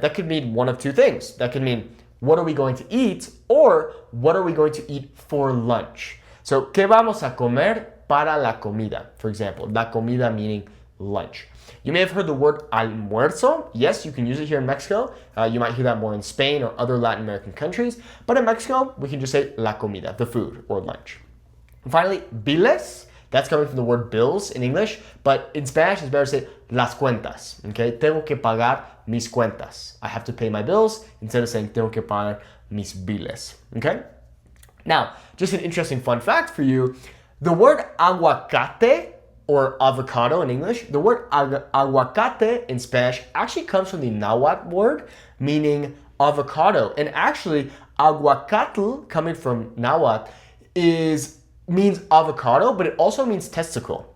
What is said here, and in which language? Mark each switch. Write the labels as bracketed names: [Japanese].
[English] That could mean one of two things. That could mean what are we going to eat, or what are we going to eat for lunch? [Spanish] So ¿qué vamos a comer para la comida? [English] For example, la comida meaning lunch. You may have heard the word almuerzo. Yes, you can use it here in Mexico. You might hear that more in Spain or other Latin American countries. But in Mexico, we can just say la comida, the food or lunch. And finally, biles. That's coming from the word bills in English. But in Spanish, it's better to say las cuentas. [Spanish] Okay, tengo que pagar mis cuentas. [English] I have to pay my bills instead of saying [Spanish] tengo que pagar mis biles. [English] Okay? Now, just an interesting fun fact for you. The word aguacate, or avocado in English, the word aguacate in Spanish actually comes from the Nahuatl word meaning avocado. And actually, aguacatl, coming from Nahuatl, means avocado, but it also means testicle.